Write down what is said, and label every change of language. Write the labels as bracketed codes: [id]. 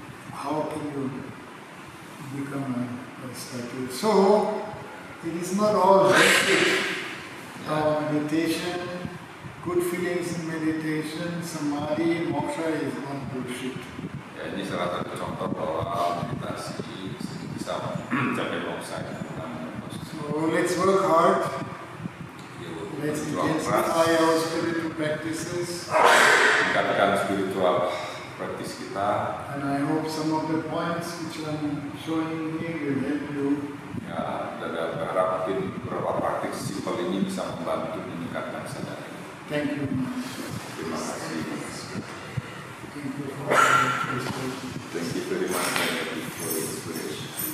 [en] How can you become a statue? So, it is not all bullshit. Meditation, good feelings in meditation, samadhi, moksha is not bullshit. [id] Ya, ini salah satu contoh bahwa meditasi bisa mencapai moksha. [en] So, let's work hard. Let's [id] Berjuang keras, [en] intensify our spiritual practices. [id] tingkatkan spiritual praktis kita. [en] And I hope some of the points which I'm showing here will help you. [id] Ya, dan berharap mungkin beberapa praktik simpel ini bisa membantu meningkatkan kesadaran. [en] Thank you. [id] Terima kasih. [en] Thank you for your inspiration. Thank you very much for your inspiration.